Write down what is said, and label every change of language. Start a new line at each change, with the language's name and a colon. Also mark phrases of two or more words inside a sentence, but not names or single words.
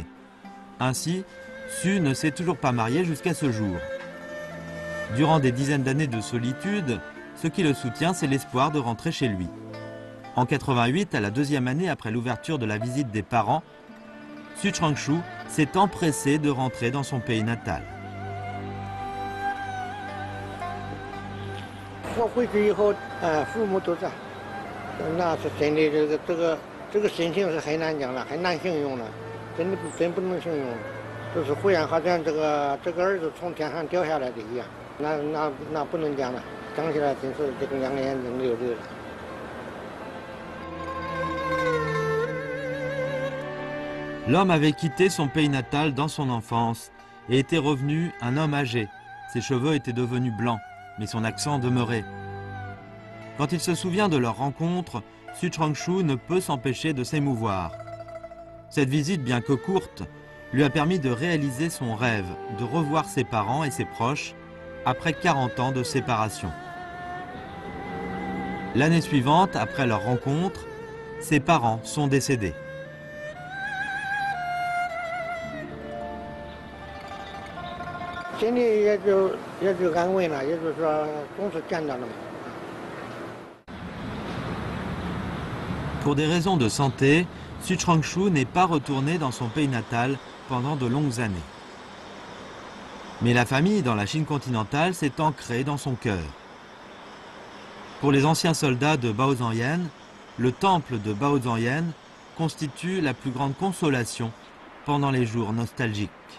French: Ainsi, Su ne s'est toujours pas marié jusqu'à ce jour. Durant des dizaines d'années de solitude, ce qui le soutient, c'est l'espoir de rentrer chez lui. En 88, à la deuxième année après l'ouverture de la visite des parents, Su Changshu s'est empressé de rentrer dans son pays natal.
Chinese: 我回去以后，父母都在，那是真的，这个心情是很难讲了，很难形容了，真不能形容，就是忽然好像这个儿子从天上掉下来的一样，那不能讲了，讲起来真是这个两个眼睛流泪了。
French: L'homme avait quitté son pays natal dans son enfance et était revenu un homme âgé. Ses cheveux étaient devenus blancs, mais son accent demeurait. Quand il se souvient de leur rencontre, Su Changshu ne peut s'empêcher de s'émouvoir. Cette visite, bien que courte, lui a permis de réaliser son rêve, de revoir ses parents et ses proches après 40 ans de séparation. L'année suivante, après leur rencontre, ses parents sont décédés.
Chinese: 心里也就安慰了，也就是说总是见到了嘛。
French: Pour des raisons de santé, Su Changshu n'est pas retourné dans son pays natal pendant de longues années. Mais la famille dans la Chine continentale s'est ancrée dans son cœur. Pour les anciens soldats de Baozanyan, le temple de Baozanyan constitue la plus grande consolation pendant les jours nostalgiques.